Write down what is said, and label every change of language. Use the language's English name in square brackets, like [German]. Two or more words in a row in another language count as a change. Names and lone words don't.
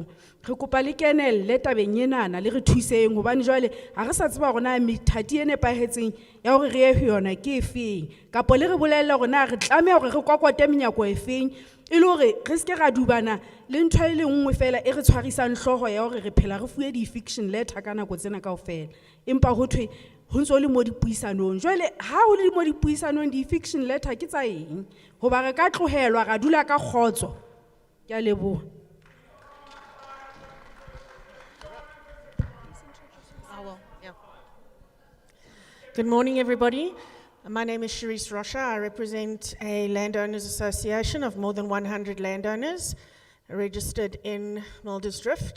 [Southern Sotho] Re kopa le kenelle tabeng enana, le re thuseng hobane jwale ha re sa tseba hore na methati e nepahetseng ya hore re ye ho yona ke efeng, kapo le re bolelle hore na re tlameha hore re kwakwate menyako efeng, e le hore re seke ra dubana le ntho e le nngwe fela e re tshwarisang hlooho ya hore re phela re fuwe di- [English] eviction letter [Southern Sotho] ka nako tsena kaofela. Empa ho thwe ho ntso le mo dipuisanong. Jwale ha ho le mo dipuisanong di- [English] eviction letter [Southern Sotho] ke tsa eng? Hoba re ka tlohelwa ra dula ka kgotso. Ke a leboha. [English] Good morning, everybody. My name is Sharice Rocha. I represent a landowners association of more than 100 landowners registered in Muldersdrift.